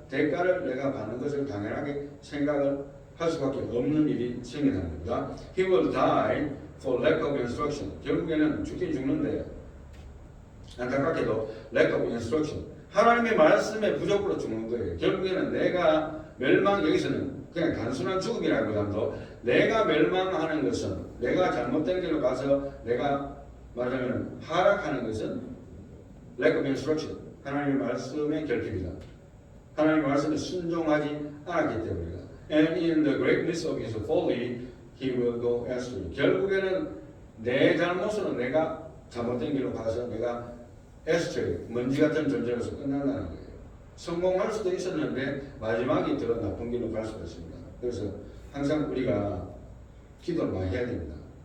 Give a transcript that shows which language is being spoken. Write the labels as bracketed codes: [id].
[ko] 대가를 내가 받는 것을 당연하게 생각을 할 수밖에 없는 일이 생긴다는 겁니다. [en] He will die for lack of instruction. [ko] 결국에는 죽긴 죽는데 안타깝게도 [en] lack of instruction. [ko] 하나님의 말씀에 부족으로 죽는 거예요. 결국에는 내가 여기서는 그냥 단순한 죽음이라기보다도 내가 멸망하는 것은 내가 잘못된 길로 가서 내가 말하자면 하락하는 것은 [en] lack of instruction. [ko] 하나님의 말씀의 결핍이다. 하나님의 말씀에 순종하지 않았기 때문이다. [en] And in the greatness of his folly, he will go astray. [ko] 결국에는 내 잘못으로 내가 잘못된 길로 가서 내가 astray, 먼지 같은 존재로서 끝난다는 거예요. 성공할 수도 있었는데 마지막이 더 나쁜 길로 갈 수가 있습니다. 그래서 항상 우리가 기도를 많이 해야 됩니다.